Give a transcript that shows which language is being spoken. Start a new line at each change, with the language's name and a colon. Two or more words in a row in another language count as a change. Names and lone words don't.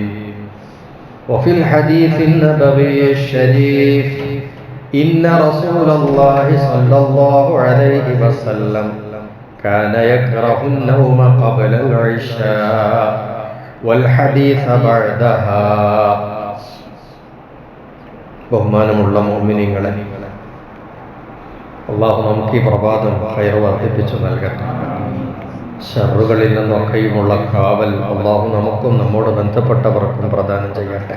Arabic: وفي الحديث النبوي الشريف: إن رسول الله صلى الله عليه وسلم كان يكره النوم قبل العشاء والحديث بعدها.
Malayalam: ബഹുമാനമുള്ള മുഅ്മിനീങ്ങളെ, അല്ലാഹു നമുക്ക് ഈ പ്രഭാതം ഖൈർ വർദ്ധിപ്പിച്ചു നൽകട്ടെ. ശർറുകളിൽ നിന്നൊക്കെയുമുള്ള കാവൽ അല്ലാഹു നമുക്കും നമ്മോട് ബന്ധപ്പെട്ടവർക്കും പ്രദാനം ചെയ്യട്ടെ.